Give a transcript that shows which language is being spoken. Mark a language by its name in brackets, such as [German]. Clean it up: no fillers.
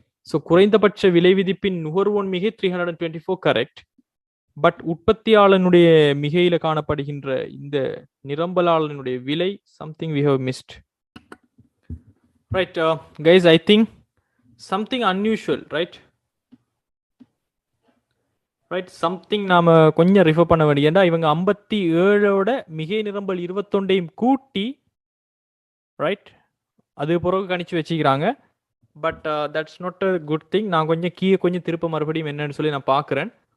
[Tamil] So குறைந்தபட்ச விலை விதிப்பின் நுகர்வோன் மிகை 324 கரெக்ட். பட் உற்பத்தியாளனுடைய மிகையில காணப்படுகின்ற இந்த நிரம்பலாளனுடைய விலை [English] something we have missed. Right, guys, I think something unusual, right? [Tamil] Right. Something நாம கொஞ்சம் ரிஃபர் பண்ண வேண்டியதா, இவங்க 57ஓட மிகை நிரம்பல் 21ஐயும் கூட்டி ரைட் அது பிறகு கணிச்சு வச்சுக்கிறாங்க. [English] But that's not a good thing. [Tamil] நான் கொஞ்சம் கொஞ்சம் திருப்ப மறுபடியும் என்னன்னு சொல்லி நான் பார்க்குறேன்.